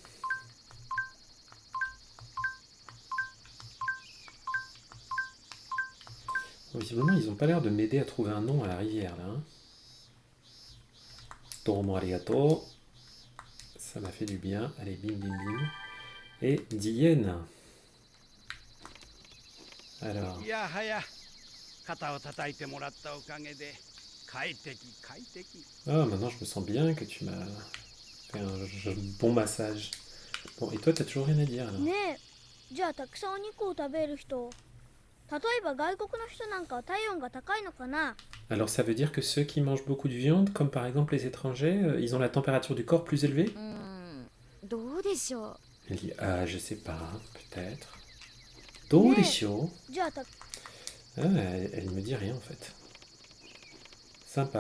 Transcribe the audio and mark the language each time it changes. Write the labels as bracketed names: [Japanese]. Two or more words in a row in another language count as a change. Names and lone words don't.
[French] Bon, visiblement, ils n'ont pas l'air de m'aider à trouver un nom à la rivière, là. Hein. [Japanese] どうもありがとう. [French] Ça m'a fait du bien. Allez, bim, bim, bim. Et Dienne. Alors, [Japanese] いやはや肩を叩いてもらったおかげで快適快適。 [French] ah, maintenant je me sens bien que tu m'as fait un bon massage. Bon, et toi, t'as toujours rien à dire, alors? [Japanese] ねえ、じゃあたくさんお肉を食べる人、例えば外国の人なんかは体温が高いのかな？ [French] Alors, ça veut dire que ceux qui mangent beaucoup de viande, comme par exemple les étrangers, ils ont la température du corps plus élevée? [Japanese] どうでしょう。 [French] Elle dit, ah, je sais pas, peut-être. Dorisho. [Japanese] じゃあた [French] Ah, elle me dit rien en fait. Sympa.